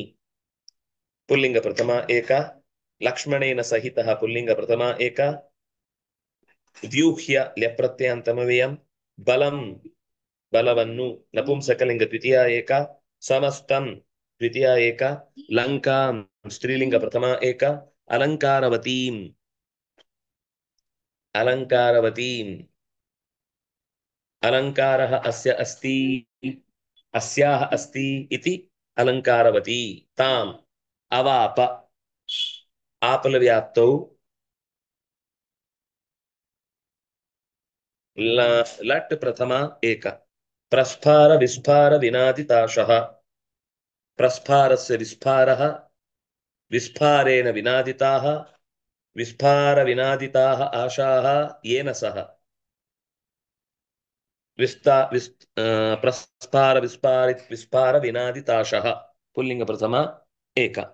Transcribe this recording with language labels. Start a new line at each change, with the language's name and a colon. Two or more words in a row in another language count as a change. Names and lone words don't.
Sanskrit: ಪುಲ್ಲಿಂಗ ಪ್ರಥಮ ಏಕ, ಲಕ್ಷ್ಮಣೇನ ಸಹಿತ ಪುಲ್ಲಿಂಗ ಪ್ರಥಮ ಏಕ, ವ್ಯೂಹ್ಯ ಲ್ಯಪ್ರತ್ಯಂತಮವ್ಯಯಂ, ಬಲಂ ಬಲವನ್ನು ನಪುಂಸಕಲಿಂಗ ದ್ವಿತೀಯ ಏಕ, ಸಮಸ್ತಂ ದ್ವಿತೀಯ ಏಕ, ಲಂಕಾಂ ಸ್ತ್ರೀಲಿಂಗ ಪ್ರಥಮ ಏಕ, ಅಲಂಕಾರವತೀಂ ಅಲಂಕಾರವತೀಂ अलङ्कारः अस्य अस्ति अस्याः अस्ति इति अलङ्कारवती ताम् अवाप। आपलव्याप्तौ लट् प्रथमा एक, प्रस्फार विस्फार विनादिताशः, प्रस्फारस्य विस्फारः, विस्फारेण विनादिताः, विस्फार विनादिताः आशाः येन सह, प्रस्फार विस्फार विनादिताशः पुल्लिंग प्रथम एक।